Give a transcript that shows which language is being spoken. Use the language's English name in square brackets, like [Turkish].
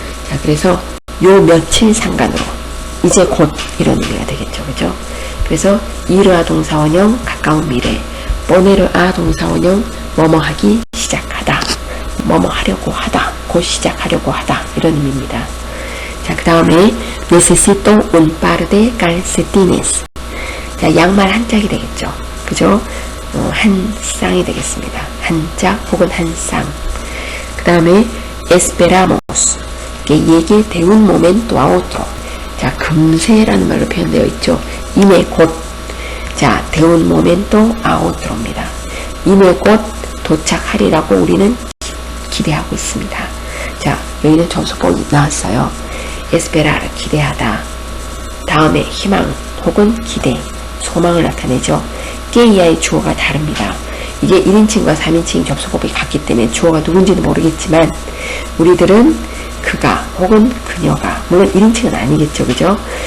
[Korean] 자, 그래서 요 며칠 상관으로 이제 곧 이런 의미가 되겠죠. 그죠? 그래서 이르아 동사원형 가까운 미래, 보네르아 동사원형 뭐뭐 하기 시작하다, 뭐뭐 하려고 하다, 곧 시작하려고 하다 이런 의미입니다. 자, 그 다음에 [Spanish] necesito un par de calcetines. [Korean] 자, 양말 한 짝이 되겠죠. 그죠? 한 쌍이 되겠습니다. 한 짝 혹은 한 쌍. 그 다음에 [Spanish] esperamos que llegue de un momento a otro. [Korean] 자, 금세라는 말로 표현되어 있죠. 이내 곧. [Spanish] 자, de un momento a otro입니다. [Korean] 이내 곧 도착하리라고 우리는 기대하고 있습니다. 자, 여기는 전소법이 나왔어요. esperar, 기대하다. 다음에 희망 혹은 기대, 소망을 나타내죠. que 이하의 주어가 다릅니다. 이게 1인칭과 3인칭 접속법이 같기 때문에 주어가 누군지는 모르겠지만 우리들은 그가 혹은 그녀가, 물론 1인칭은 아니겠죠. 그죠?